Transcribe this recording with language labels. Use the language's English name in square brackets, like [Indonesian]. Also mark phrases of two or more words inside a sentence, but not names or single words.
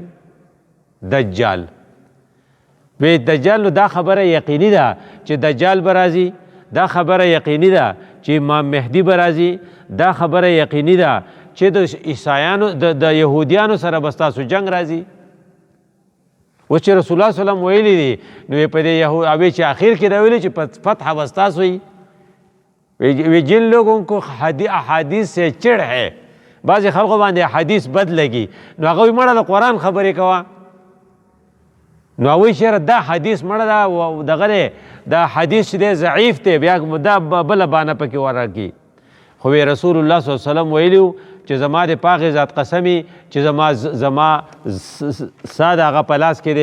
[Pashto] دجال وی دجال نو دا خبره یقیني ده چې دجال به راځي، دا خبره یقیني ده چې امام مهدي به راځي، دا خبره یقیني ده چې د عیسایانو د یهودیانو سره به ستاسو جنګ راځي. اوس چې رسول الله صلی الله علیه وسلم ویلي دي نو په دې یهود چې آخر کې دا ویلي چې فتح به ستاسو وي. [Urdu] وی جن لوگوں کو احادیث سے چڑ ہے، [Pashto] بعضې خلقو باندې احادیث بد لګي نو هغه وایي مړه د قرآن خبرې کوه. نو هغوی چېرې دا حدیث مړه ده دغه دی دا حدیث چې دی ضعیف دی بیا دا بله بانه پکې ورکړي. خو رسول الله صلی الله علیه وسلم ویلي چې زما د پاغې ذات قسمي چې زما سا د هغه په لاس کې